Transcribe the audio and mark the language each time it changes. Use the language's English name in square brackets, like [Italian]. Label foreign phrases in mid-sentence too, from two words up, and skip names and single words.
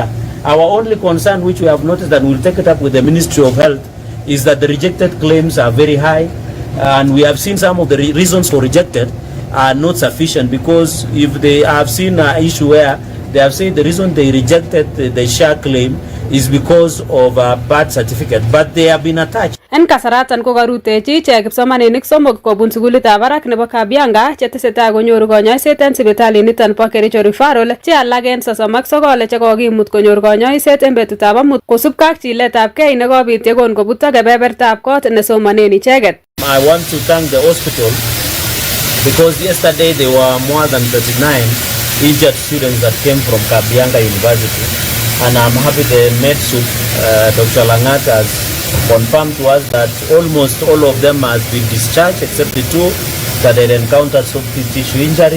[English] Our only concern, which we have noticed, and we'll take it up with the Ministry of Health, is that the rejected claims are very high, and we have seen some of the reasons for rejected are not sufficient, because if they have seen an issue where they have said the reason they rejected the SHA claim is because of a birth certificate, but they have been attached. [Kalenjin] En kasaratan ko karutechi ichek kipsomaninik somok kobun sukulitab barak nebo Kabianga chetesetai konyoru konyoiset en sipitali niton bo Kericho referral, che alak en 39 chekokimut konyor konyoiset en betutab amut kosubkei ak chiletabgei nekobit yekon kobutok kebebertab kot nesomanen icheket. [English] I want to thank the hospital because yesterday there were more than 39 injured students that came from Kabianga University, and I'm happy the medsup, Dr. Langat, has confirmed to us that almost all of them has been discharged except the 2 that had encountered soft tissue injury.